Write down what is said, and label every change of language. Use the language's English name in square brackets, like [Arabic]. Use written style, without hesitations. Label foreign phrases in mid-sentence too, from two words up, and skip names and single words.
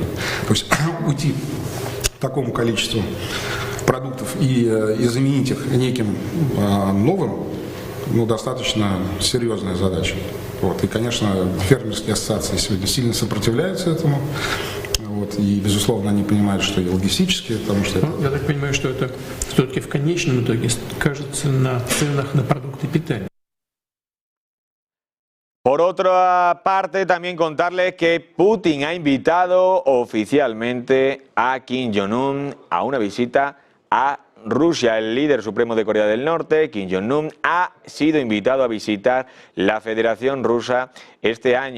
[Russian] То есть уйти к такому количеству продуктов и заменить их неким новым, достаточно серьезная задача. Вот. И, конечно, фермерские ассоциации сегодня сильно сопротивляются этому. Вот. И, безусловно, они понимают, что и логистически, потому что... Ну, я так понимаю, что это все-таки в конечном итоге скажется на ценах на продукты питания. [Spanish] Por otra parte, también contarles que Putin ha invitado oficialmente a Kim Jong-un a una visita a Rusia. El líder supremo de Corea del Norte, Kim Jong-un, ha sido invitado a visitar la Federación Rusa este año.